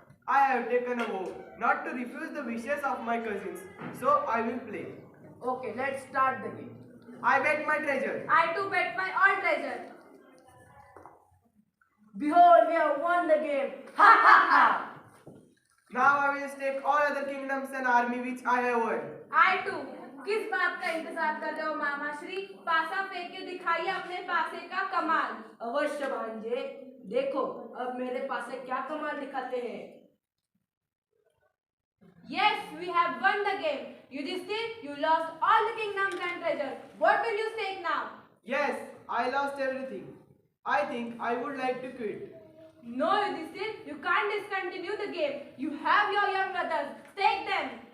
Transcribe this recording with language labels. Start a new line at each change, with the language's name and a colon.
English: I have taken a vow not to refuse the wishes of my cousins, so I will play. Okay, let's start the game. I bet my treasure. I too bet my all treasure. Behold, we have won the game. Ha ha ha! Now I will stake all other kingdoms and army which I have won. I too.
Hindi: किस बात का इंतजार कर रहे हो मामा श्री? पासा फेंक के दिखाइए अपने पासे का कमाल. अवश्य भांजे, देखो अब मेरे पास क्या कमाल दिखाते हैं.
English: Yes, we have won the game. Yudhishthir, you lost all the kingdoms and treasure. What will you stake now? Yes, I lost everything. I think I would like to quit. No, Yudhishthir, you can't discontinue the game. You have your young brothers. Stake them.